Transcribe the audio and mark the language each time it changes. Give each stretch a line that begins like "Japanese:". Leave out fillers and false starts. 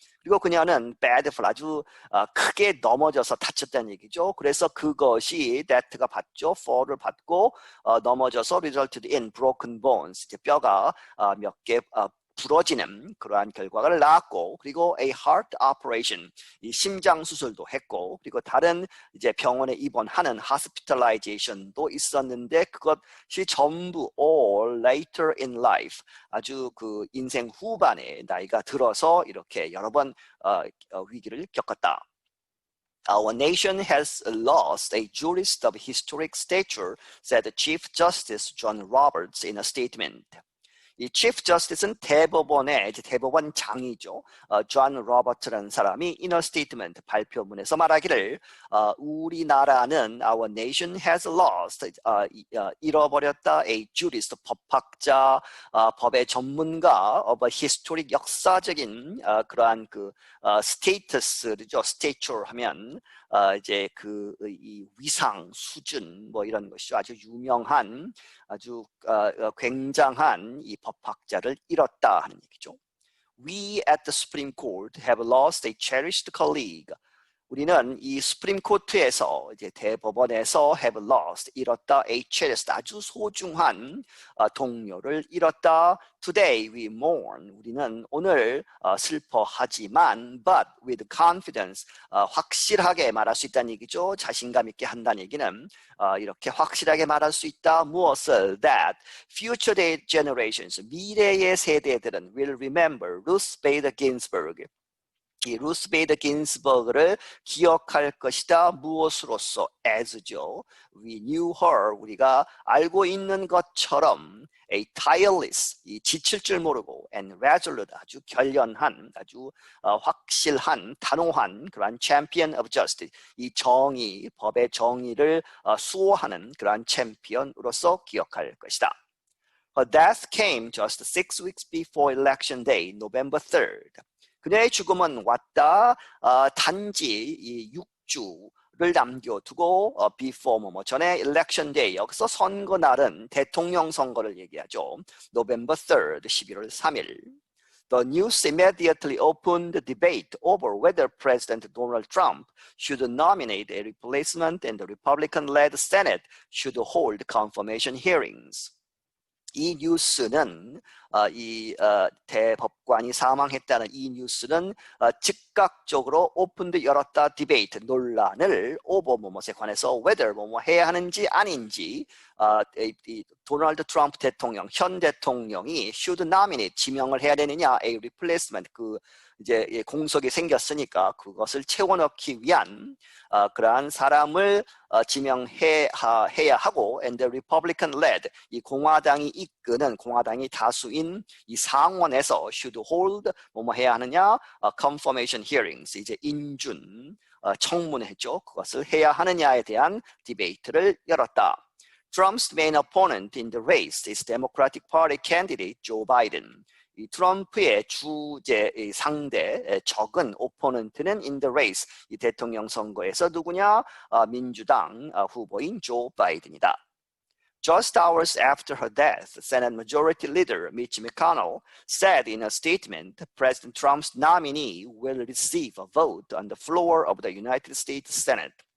Korean: 그리고 그녀는 bad fall, 아주 크게 넘어져서 다쳤다는 얘기죠. 그래서 그것이 that가 받죠. fall을 받고 넘어져서
English: resulted in broken bones,
Korean: 이제 뼈가 몇 개 부러지는 그러한 결과를 낳았고, 그리고
English: a heart operation,
Korean: 이 심장 수술도 했고, 그리고 다른 이제 병원에 입원하는 hospitalization도 있었는데 그것이 전부
English: all later in life,
Korean: 아주 그 인생 후반에 나이가 들어서 이렇게 여러 번 위기를 겪었다.
English: Our nation has lost a jurist of historic stature, said Chief Justice John Roberts in a statement.
Korean: 이 Chief Justice는 대법원의 이제 대법원장이죠. 존 로버트라는 사람이
English: in a statement
Korean: 발표문에서 말하기를 우리나라는
English: our nation has lost
Korean: 잃어버렸다 a jurist 법학자 법의 전문가
English: of a historic
Korean: 역사적인 그러한 그 스테이터스죠. stature 하면 이제 이 위상 수준 뭐 이런 것이죠. 아주 유명한 아주 굉장한 이 법학자를 잃었다 하는 얘기죠.
English: We at the Supreme Court have lost a cherished colleague.
Korean: 우리는 이 수프림 코트에서 이제 대법원에서
English: have lost
Korean: 잃었다
English: a cherished
Korean: 아주 소중한 동료를 잃었다.
English: Today we mourn
Korean: 우리는 오늘 슬퍼하지만
English: but with confidence
Korean: 확실하게 말할 수 있다는 얘기죠. 자신감 있게 한다는 얘기는 이렇게 확실하게 말할 수 있다. 무엇을
English: that future generations
Korean: 미래의 세대들은
English: will remember Ruth Bader Ginsburg
Korean: 이 루스 베이더 긴스버그를 기억할 것이다. 무엇으로서?
English: as죠. We knew her.
Korean: 우리가 알고 있는 것처럼
English: a tireless,
Korean: 이 지칠 줄 모르고
English: and resolute,
Korean: 아주 결연한, 아주 확실한, 단호한 그러한
English: champion of justice,
Korean: 이 정의, 법의 정의를 수호하는 그러한 챔피언으로서 기억할 것이다.
English: Her death came just 6 weeks before election day, November 3rd.
Korean: 그녀의 죽음은 왔다 단지 이 6주를 남겨두고 before 뭐 전에
English: election day
Korean: 여기서 선거 날은 대통령 선거를 얘기하죠.
English: November 3rd
Korean: 11월 3일.
English: The news immediately opened debate over whether President Donald Trump should nominate a replacement and the Republican-led Senate should hold confirmation hearings.
Korean: 이 뉴스는 대법관이 사망했다는 이 뉴스는 즉각적으로 오픈드 열었다 디베이트 논란을 오버 뭐뭐에 관해서 whether 뭐뭐 해야 하는지 아닌지 이 도널드 트럼프 대통령 현 대통령이
English: should nominate
Korean: 지명을 해야 되느냐
English: a replacement
Korean: 이제 공석이 생겼으니까 그것을 채워넣기 위한 그러한 사람을 지명해야 하고 and the Republican-led 이 공화당이 이끄는 공화당이 다수인 이 상원에서
English: should hold
Korean: 뭐뭐 해야 하느냐
English: confirmation hearings
Korean: 이제 인준 청문회죠. 그것을 해야 하느냐에 대한 디베이트를 열었다.
English: Trump's main opponent in the race is Democratic Party candidate Joe Biden.
Korean: 이 트럼프의 주제 상대 적은 오포넌트는
English: in the race
Korean: 이 대통령 선거에서 누구냐? 민주당 후보인 조 바이든이다.
English: Just hours after her death, Senate Majority Leader Mitch McConnell said in a statement, President Trump's nominee will receive a vote on the floor of the United States Senate.